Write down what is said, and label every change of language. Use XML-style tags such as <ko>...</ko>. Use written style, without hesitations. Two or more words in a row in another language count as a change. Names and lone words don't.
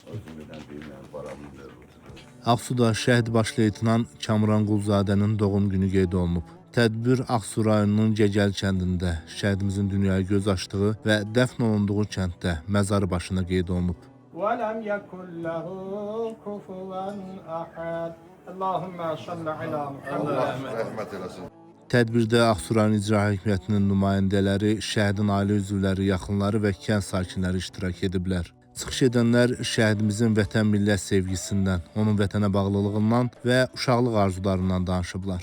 <az>Özümdən deyirəm, paramı verir. Ağsuda şəhid baş leytenant Kamran Qulzadənin doğum günü qeyd olunub. Tədbir Ağsu rayonunun Gegəl kəndində şəhidimizin dünyaya göz açdığı və dəfn olunduğu kənddə məzarı başına qeyd olunub.</az> <ar>وَلَمْ يَكُنْ لَهُ كُفُوًا أَحَدٌ اللهم صل على محمد.</ar> <az>Allah rəhmət eləsin. Tədbirdə Ağsu rayon İcra Hakimiyyətinin nümayəndələri, şəhidin ailə üzvləri, yaxınları və kənd sakinləri iştirak ediblər. Çıxış edənlər şəhidimizin vətən millət sevgisindən, onun vətənə bağlılığından və uşaqlıq arzularından danışıblar.</az>